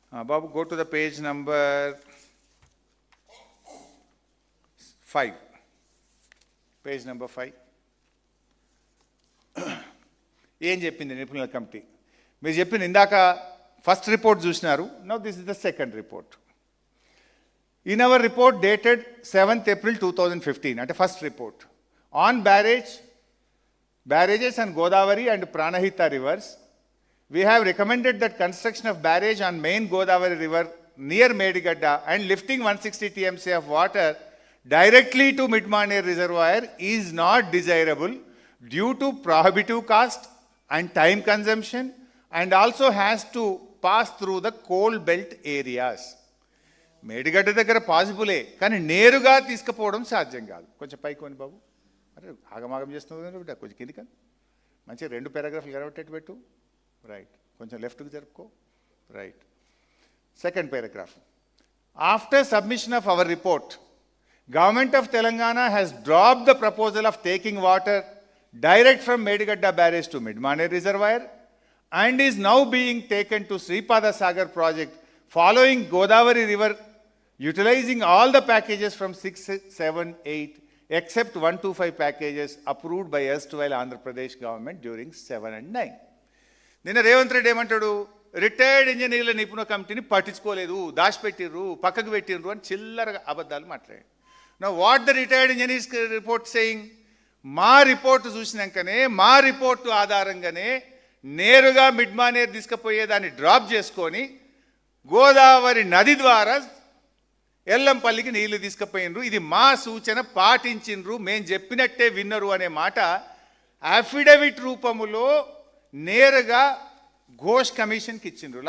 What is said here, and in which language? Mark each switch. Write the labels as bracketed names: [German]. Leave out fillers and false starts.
[English] బాబు, go to the page number 5. [Telugu] Page number 5 ఏం చెప్పింది నిపుణుల కమిటీ? మీరు చెప్పింది ఇందాక ఫస్ట్ రిపోర్ట్ చూసినారు. [English] Now this is the second report. In our report dated 7th April 2015, [Telugu] అంటే first report, [English] on barrage barrages on Godavari and Pranahita rivers. We have recommended that construction of barrage on main Godavari river near Medigadda and lifting 160 TMC of water directly to Midmaner reservoir is not desirable due to prohibitive cost and time consumption, and also has to pass through the coal belt areas. [Telugu] Medigadda దగ్గర పాసిబులే, కానీ నేరుగా తీసుకుపోవడం సాధ్యం కాదు. కొంచెం పైకి కొని బాబు, అరే ఆగమాగం చేస్తుంది బిడ్డ, కొంచెం కిందికి మంచిగా 2 పారాగ్రాఫ్లు కనబట్టేట్టు పెట్టు. రైట్, కొంచెం లెఫ్ట్కి జరుపుకో. Right, second paragraph. [English] After submission of our report, Government of Telangana has dropped the proposal of taking water direct from Medigadda barrage to Midmaner reservoir and is now being taken to Sripada Sagar project following Godavari river, utilizing all the packages from 6, 7, 8 except 125 packages approved by erstwhile Andhra Pradesh government during 7 and 9. [Telugu] నిన్న రేవంత్ రెడ్డి ఏమంటాడు, retired ఇంజనీర్ల నిపుణ కమిటీని పట్టించుకోలేదు, దాచిపెట్టిర్రు, పక్కకు పెట్టిర్రు అని చిల్లరగా అబద్ధాలు మాట్లాడాడు. [English] Now what the retired engineers report saying? [Telugu] మా రిపోర్టు చూసినాకనే, మా రిపోర్టు ఆధారంగానే నేరుగా మిడ్మానేర్ తీసుకుపోయేదాన్ని డ్రాప్ చేసుకొని గోదావరి నది ద్వారా ఎల్లంపల్లికి నీళ్లు తీసుకుపోయినరు. ఇది మా సూచన, పాటించిండ్రు, మేము చెప్పినట్టే విన్నరు అనే మాట అఫిడవిట్ రూపములో నేరుగా ఘోష్ కమిషన్కి ఇచ్చిండ్రు.